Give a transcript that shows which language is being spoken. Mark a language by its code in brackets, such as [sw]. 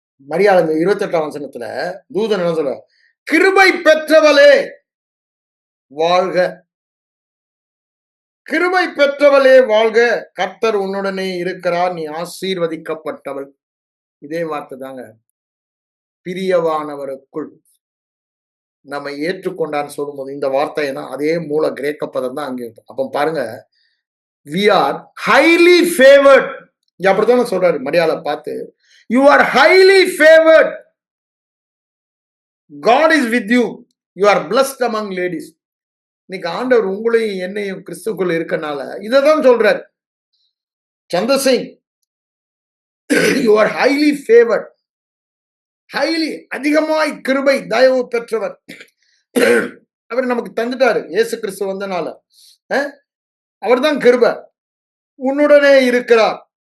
[ta] மரியாள் 28ஆம் வசனத்துல தூதன் என்ன சொல்ற? கிருபை பெற்றவளே வாழ்க, கிருபை பெற்றவளே வாழ்க, கர்த்தர் உன்னுடனே இருக்கிறார், நீ ஆசீர்வதிக்கப்பட்டவள். இதே வார்த்தை தாங்க. பிரியவானவருக்குள் நம்ம ஏற்றுக்கொண்டான்னு சொல்லும்போது இந்த வார்த்தைனா அதே மூல கிரேக்க பதம் தான் அங்கே இருக்கும். அப்ப பாருங்க, [en] we are highly favored. [ta] அப்படித்தான் சொல்றாரு மரியாதை பார்த்து, [en] you are highly favored, God is with you, you are blessed among ladies. [ta] இன்னைக்கு ஆண்டவர் உங்களையும் என்னையும் கிறிஸ்துக்குள் இருக்கனால இததான் சொல்றாரு. சந்திரசிங், [en] you are highly favored, [ta] highly அதிகமாய் கிருபை தயவு பெற்றவர். அவர் நமக்கு தந்துட்டாரு இயேசு கிறிஸ்து வந்தனால. அவர் தான் கிருபை, உன்னுடனே இருக்கிறார்.